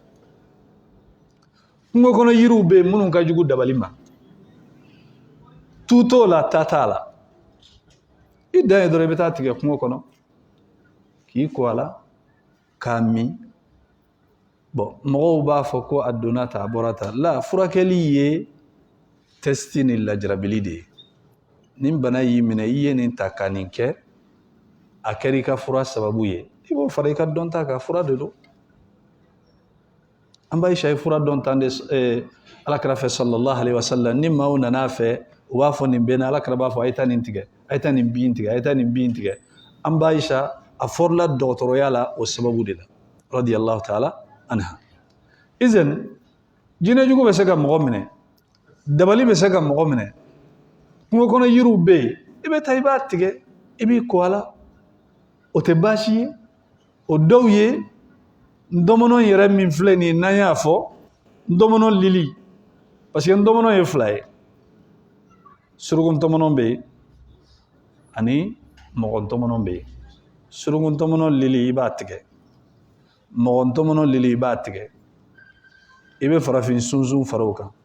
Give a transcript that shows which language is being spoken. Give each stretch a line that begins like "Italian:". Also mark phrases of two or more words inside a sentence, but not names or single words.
Bambara: kungo kɔnɔ yiriw bɛ yen minnu ka jugu dabali ma tu t'o la ta t'a la i dan ye dɔrɔn i bɛ taa tigɛ kungo kɔnɔ k'i ko a la k'a min bon mɔgɔw b'a fɔ ko a donna ta a bɔra ta la furakɛli ye testi ni lajarabili de ye nin bana y'i minɛ i ye nin ta ka nin kɛ a kɛra i ka fura sababu ye i b'o fara i ka dɔnta kan fura de don an b'a ye fura dɔnta de alakira fɛ
Arabic: صلى الله عليه وسلم
Bambara: ni maaw nana fɛ u b'a fɔ nin bɛ na alakira b'a fɔ a ye taa nin tigɛ a ye taa nin bin tigɛ a ye taa nin bin tigɛ an b'a ye a fɔrila dɔgɔtɔrɔya la o sababu de la
Arabic: رضي الله تعالى عنها
Bambara: izen jinɛ jugu bɛ se ka mɔgɔ minɛ dabali bɛ se ka mɔgɔ minɛ kungo kɔnɔ yiriw bɛ yen i bɛ taa i b'a tigɛ i b'i ko a la o tɛ baasi ye o dɔw ye ndɔmɔnɔ yɛrɛ min filɛ nin n'an y'a fɔ ndɔmɔnɔ lili
French: parce que
Bambara: ndɔmɔnɔ ye 2 ye suruku ndɔmɔnɔ bɛ yen ani mɔgɔ ndɔmɔnɔ bɛ yen suruku ndɔmɔnɔ lili i b'a tigɛ mɔgɔ ndɔmɔnɔ lili i b'a tigɛ i bɛ farafin sunsun fara o kan